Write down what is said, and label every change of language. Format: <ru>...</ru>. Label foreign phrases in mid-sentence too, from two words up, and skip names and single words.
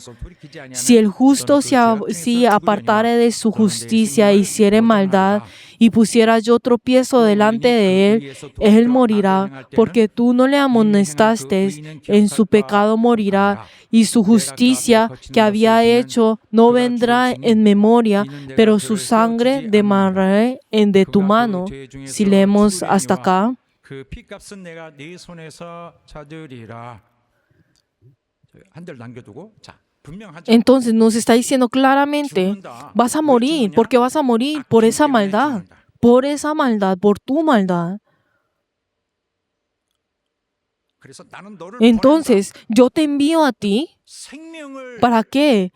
<es>Si el justo se apartare de su justicia e hiciere maldad, y pusiera yo tropiezo delante de él, él morirá, porque tú no le amonestaste, en su pecado morirá, y su justicia que había hecho no vendrá en memoria, pero su sangre derramaré de tu mano. Si leemos hasta acá,</es> <ko>그 피값은 내가 네 손에서 찾으리라. 한 절 남겨두고 자.</ko> <es>entonces nos está diciendo claramente, vas a morir. ¿Por qué vas a morir? Por esa maldad, por tu maldad. Entonces, yo te envío a ti. ¿Para qué?</es>